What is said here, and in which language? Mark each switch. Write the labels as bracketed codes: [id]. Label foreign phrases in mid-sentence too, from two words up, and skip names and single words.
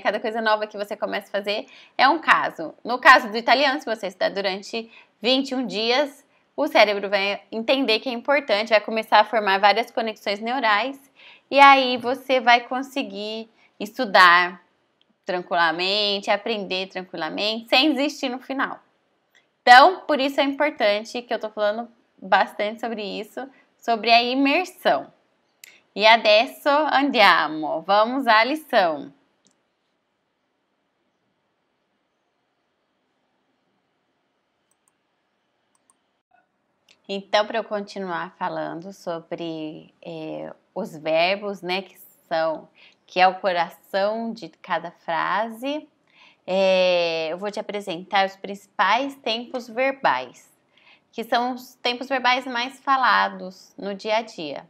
[pt] Cada coisa nova que você começa a fazer é um caso. No caso do italiano, se você estudar durante 21 dias, o cérebro vai entender que é importante, vai começar a formar várias conexões neurais e aí você vai conseguir estudar tranquilamente, aprender tranquilamente, sem desistir no final. Então, por isso é importante que eu tô falando bastante sobre isso, sobre a imersão. [it] E adesso andiamo, [pt] vamos à lição. Então, para eu continuar falando sobre os verbos, né, que é o coração de cada frase, eu vou te apresentar os principais tempos verbais, que são os tempos verbais mais falados no dia a dia.